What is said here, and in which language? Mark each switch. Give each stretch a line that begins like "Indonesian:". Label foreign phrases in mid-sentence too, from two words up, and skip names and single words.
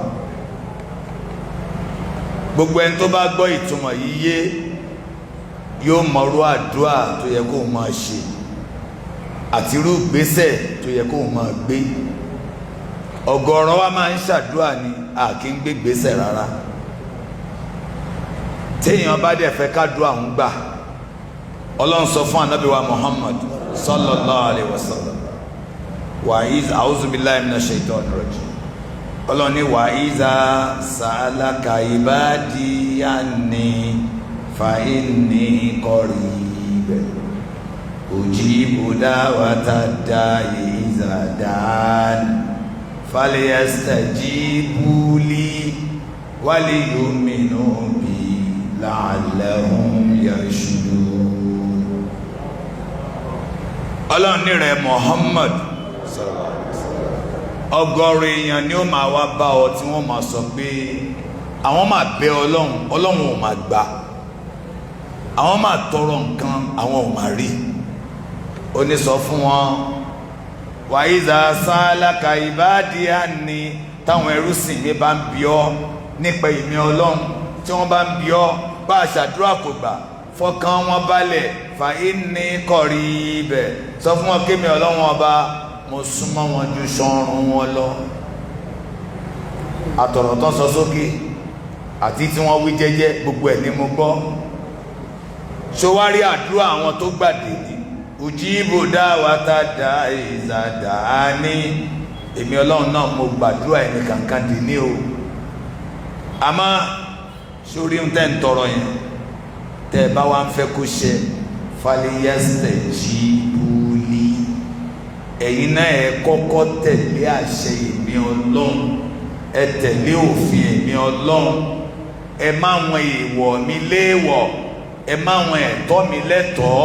Yoruba: Gbogbo ẹni tó bá gbọ́ ìtumọ̀ yìí yé yóò mọ̀rú àdúrà tó yẹ kó máa ṣe àti irú ìgbésẹ̀ tó yẹ kó máa gbé. Ọ̀gọ̀rọ̀ wa máa ń ṣàdúrà ni a kì í gbé ìgbésẹ̀ rárá. Téèyàn bá dẹ̀ fẹ́ kádùá ń gbà, Ọlọ́run sọ fún Ànábì wa Muhammad
Arabic: صلى الله عليه وسلم, أعوذ بالله من الشيطان الرجيم.
Yoruba: Ọlọ́run ní
Arabic: وإذا سألك عبادي عني فإني قريب أجيب دعوة الداع إذا دعان فليستجيبوا لي وليؤمنوا بي لعلهم يرشدون.
Yoruba: Ọlọ́run ní rẹ̀ Muhammad, ọ̀gọ̀rọ̀ èèyàn ni ó máa wá bá ọ tí wọ́n máa sọ pé àwọn máa bẹ Ọlọ́run, Ọlọ́run ò máa gbà, àwọn máa tọrọ nǹkan, àwọn ò máa rí. Ó ní sọ fún wọn,
Arabic: وإذا سألك عبادي عني,
Yoruba: táwọn ẹrúsìn mi bá ń bi ọ́ nípa ìmí Ọlọ́run, tí wọ́n bá ń bi ọ́ bá a ṣàdúrà kò gbà, fọkàn wọn balẹ̀,
Arabic: فإني قريب,
Yoruba: sọ fún wọn kémi Ọlọ́run ọba mo súnmọ́ wọn ju sọ́run wọn lọ. Àtọ̀rọ̀ tó sọ sókè àti tí wọ́n wí jẹ́jẹ́ gbogbo ẹ̀ ni mo gbọ́. Ṣòwárí àdúrà àwọn tó gbàdé ní
Arabic: أجيب دعوة الداع إذا دعان,
Yoruba: èmi Ọlọ́run náà mo gbàdúrà ẹni kankan dì ní o. Àmọ́ sórí ń tẹ́ ń tọrọ yẹn tẹ́ ẹ bá wá ń fẹ́ kó ṣe
Arabic: فليستجيبوا لي,
Yoruba: ẹ̀yin náà ẹ kọ́kọ́ tẹ̀lé àṣẹ èmi Ọlọ́run, ẹ tẹ̀lé òfin èmi Ọlọ́run, ẹ má wọn èèwọ̀ mi léèwọ̀, ẹ má wọn ẹ̀tọ́ mi lẹ́tọ̀ọ́.